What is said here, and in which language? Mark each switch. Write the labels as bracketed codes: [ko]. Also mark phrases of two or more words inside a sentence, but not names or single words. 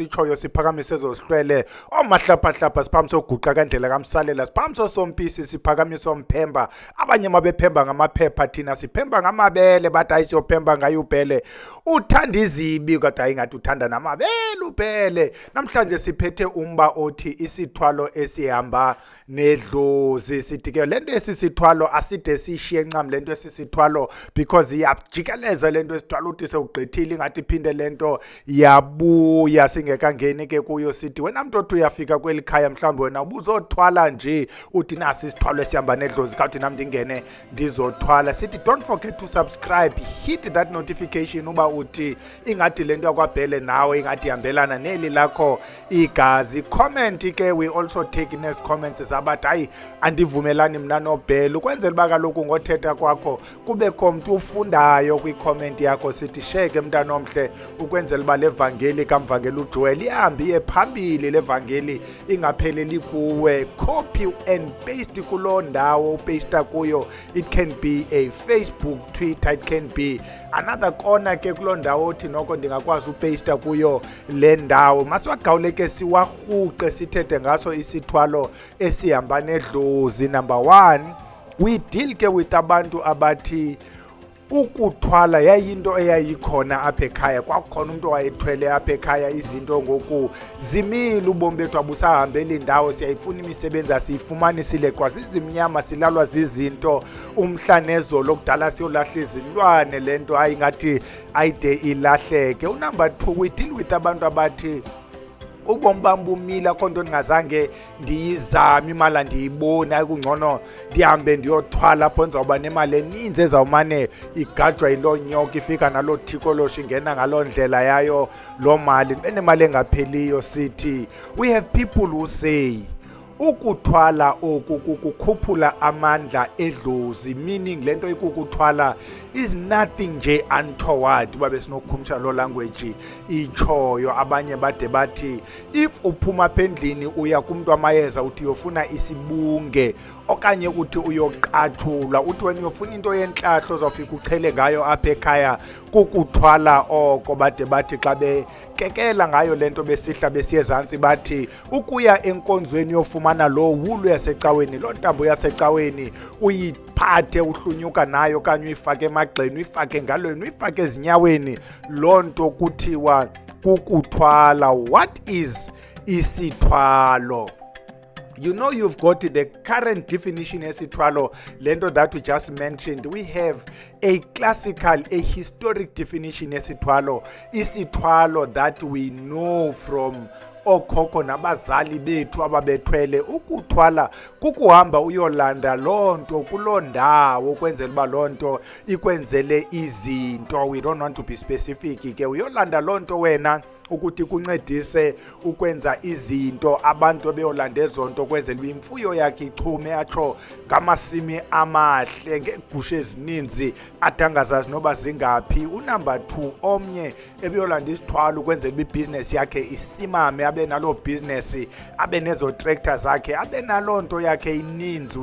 [xh] sitshoyo siphakamise ezohlwele omahlaphahlapha siphakamise oguqa kandlela kamsalela siphakamise osompisi siphakamise omphemba abanye mabephemba ngamaphepha thina siphemba ngamabele bathi ayisiyophemba ngayo ubhele uthanda izibi kodwa ayingathi uthanda namabele ubhele namhlanje siphethe umba othi isithwalo esihamba nedlozi sithi ke lento esisithwalo aside sishiye ncam lento esisithwalo because iyajikeleza lento esithwalo uthi sewugqithile ingathi iphinde lento yabuya singekangeni ke kuyo sithi wena mntu othi uyafika kweli khaya mhlawumbe wena ubuzothwala nje uthi nasi isithwalo esihamba nedlozi kawuthi nam ndingene ndizothwala sithi [en] don't forget to subscribe, hit that notification [xh] uba uthi ingathi lento yakwabhele nawe ingathi ihambelana neli lakho igazi. Comment ke [en] we also take next comments [xh] zabathi hayi andivumelani mna nobhele ukwenzela uba kaloku ngothetha kwakho kubekho mntu ufundayo kwicomment yakho sithi sheke mntana omhle ukwenzela uba levangeli kamvangeli uJoel ihambe iye phambili levangeli ingapheleli kuwe. [en] Copy and paste [xh] kuloo ndawo upasta kuyo. [en] It can be a Facebook, Twitter, it can be another corner [xh] ke kuloo ndawo othi noko ndingakwazi upasta kuyo le ndawo. Masiwagawuleke siwarhuqe sithethe ngaso isithwalo esihamba nedlozi. [en] Number 1, we deal [xh] ke with abantu abathi ukuthwala yayinto eyayikhona apha ekhaya kwakukhona umuntu owayethwele apha ekhaya izinto ngoku zimile ubomi bethu abusahambeli indawo siyayifuna imisebenzi asiyifumani sileqwa zizimnyama silalwa zizinto umhla nezolo kudala siyolahla izilwane lento ayingathi ayide ilahleke. [en] Number 2, we deal with [xh] abantu abathi ubomi bam bumile akho nto ndingazange ndiyizame imali ndiyiboni ayikungcono ndihambe ndiyothwala apho ndizawuba nemali eninzi ezawumane igajwa yiloo nyoka ifika naloo thikolosho ingena ngaloo ndlela yayo loo mali enemali engapheliyo. Sithi [en] we have people who say [xh] ukuthwala oku kukukhuphula amandla edlozi, meaning lento ikukuthwala [en] is nothing [xh] nje untoward. Uba besinokukhumsha lo language itshoyo abanye bade bathi if uphuma apha endlini uya kumntu amayeza uthi uyofuna isibunge okanye uthi uyoqathula uthi wena uyofuna into yentlahlo uzawufika uchele ngayo apha ekhaya kukuthwala oko. Bade bathi xa bekekela ngayo lento besihla besiye ezantsi bathi ukuya enkonzweni yofumana lo wulu yasecaweni loo ntambo yasecaweni uyiphathe uhlunyuka nayo okanye uyifake emagxeni uyifake engalweni uyifake ezinyaweni loo nto kuthiwa kukuthwala. [en] What is isithwalo? You know, you've got the current definition [xh] esithwalo lento [en] that we just mentioned. We have a classical, a historic definition esithwalo. [xh] Isithwalo [en] that we know from [xh] okhokho nabazali bethu ababethwele. Ukuthwala kukuhamba uyolanda lonto kuloo ndawo ukwenzela uba lonto ikwenzele izinto. [en] We don't want to be specific [xh] ke uyolanda lonto wena ukuthi kuncedise ukwenza izinto abantu beyolanda ezonto kwenzela imfuyo yakhe ichume atsho ngamasimi amahle ngegusha ezininzi adangazazi noba zingaphi. Number 2, omnye ebeyolanda isithwalo kwenzela ibhizinesi yakhe isimame abe naloo bhizinesi abe nezo tractor zakhe abe naloo nto yakhe ininzi.